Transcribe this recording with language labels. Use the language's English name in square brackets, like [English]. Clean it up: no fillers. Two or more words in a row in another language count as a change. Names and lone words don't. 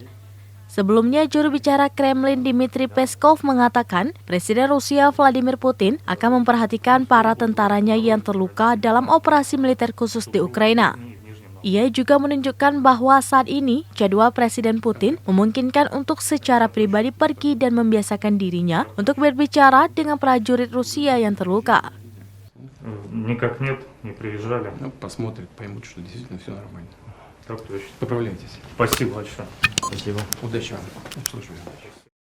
[Indonesian] Sebelumnya, juru bicara Kremlin Dmitry Peskov mengatakan Presiden Rusia Vladimir Putin akan memperhatikan para tentaranya yang terluka dalam operasi militer khusus di Ukraina. Ia juga menunjukkan bahwa saat ini jadwal Presiden Putin memungkinkan untuk secara pribadi pergi dan membiasakan dirinya untuk berbicara dengan prajurit Rusia yang terluka. [Russian] Никак нет, не приезжали. Ну, посмотрят, поймут, что действительно все нормально. Так точно. Поправляйтесь. Спасибо большое. Спасибо. Удачи вам. Слушаю.